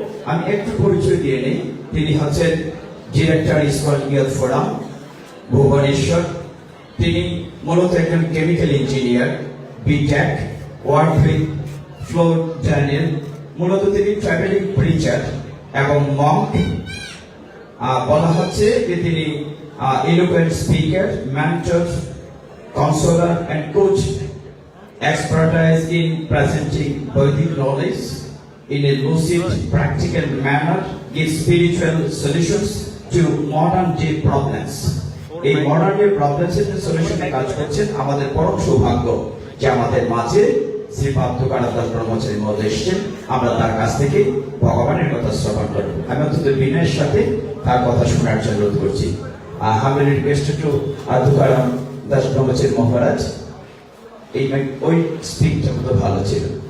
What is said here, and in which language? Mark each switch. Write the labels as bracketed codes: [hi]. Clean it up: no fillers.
[bn] আমি একটু পরিচয় দিয়ে নেই। তিনি হচ্ছেন ডিরেক্টর ইস্করিয়ত ফোরাম ভুবনেশ্বর। তিনি মূলত একজন chemical engineer, B Tech, work with floor Daniel. মূলত তিনি ট্রাভেলিং প্রিচার এবং মঙ্ক। বলা হচ্ছে যে তিনি [en] Eloquent speaker, mentor, counsellor and coach, expertise in presenting Vedic knowledge in a lucid, practical manner, give spiritual solutions to modern day problems. [bn] এই modern day problems এর সলিউশনে কাজ করছেন। আমাদের পরম সৌভাগ্য যে আমাদের মাঝে শ্রীপাদ তুকারাম দাস ব্রহ্মচারী মহোদয় এসেছেন। আমরা তার কাছ থেকে ভগবানের কথা শ্রবণ করব। আমি অত্যন্ত বিনয়ের সাথে তার কথা শোনার জন্য অনুরোধ করছি। আমি রিকোয়েস্ট টু তুকারাম দাস ব্রহ্মচারী মহারাজ, ওই স্পিকটা খুব ভালো ছিল।